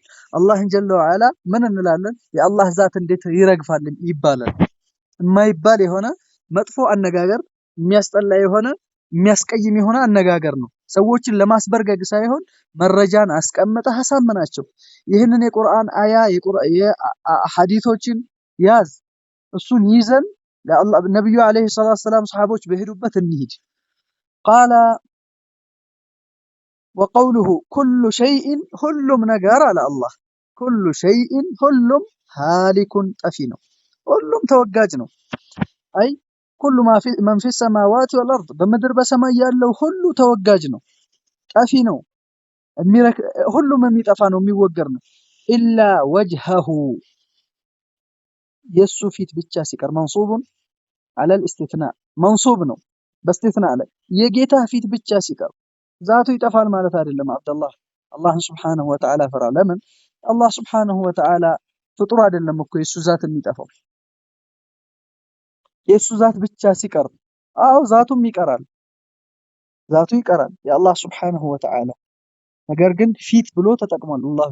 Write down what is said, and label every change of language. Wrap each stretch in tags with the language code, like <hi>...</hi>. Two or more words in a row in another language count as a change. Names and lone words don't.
<am>አላህን ጀለ ወዐላ ምን እንላለን የአላህ ዛት እንዴት ይረግፋል ይባላል የማይባል የሆነ መጥፎ አነጋገር የሚያስጠላ የሆነ የሚያስቀይም የሆነ አነጋገር ነው ሰዎችን ለማስበርገግ ሳይሆን መረጃን አስቀምጠህ አሳመናቸው ይህንን የቁርአን አያ የሐዲሶችን ያዝ እሱን ይዘን ለአላህ ነብዩ አለይሂ ሰላቱ ሰላም ሰሃቦች በሄዱበት እንሂድ قال</am> <ar>وقوله كل شيء</ar> <am>ሁሉም ነገር አለ አላህ</am> <ar>كل شيء</ar> <am>ሁሉም هالك ጠፊ ነው ሁሉም ተወጋጅ ነው አይ</am> <ar>كل ما في من في السماوات والارض</ar> <am>በምድር በሰማይ ያለው ሁሉ ተወጋጅ ነው ጠፊ ነው ሁሉም የሚጠፋ ነው የሚወገር ነው</am> <ar>إلا وجهه</ar> <am>የሱ ፊት ብቻ ሲቀር መንሱብን</am> <ar>على الاستثناء منصوب</ar> <am>ነው باستثناء ላይ የጌታ ፊት ብቻ ሲቀር ዛቱ ይጠፋል ማለት አይደለም አብደላህ አላህን</am> <ar>سبحانه وتعالى</ar> <am>ፈራ ለምን አላህ</am> <ar>سبحانه وتعالى</ar> <am>ፍጡር አይደለም እኮ የሱ ዛት የሚጠፋው የሱ ዛት ብቻ ሲቀር አው ዛቱም ይቀራል ዛቱ ይቀራል የአላህ</am> <ar>سبحانه وتعالى</ar> <am>ነገር ግን ፊት ብሎ ተጠቅሟል አላህ</am>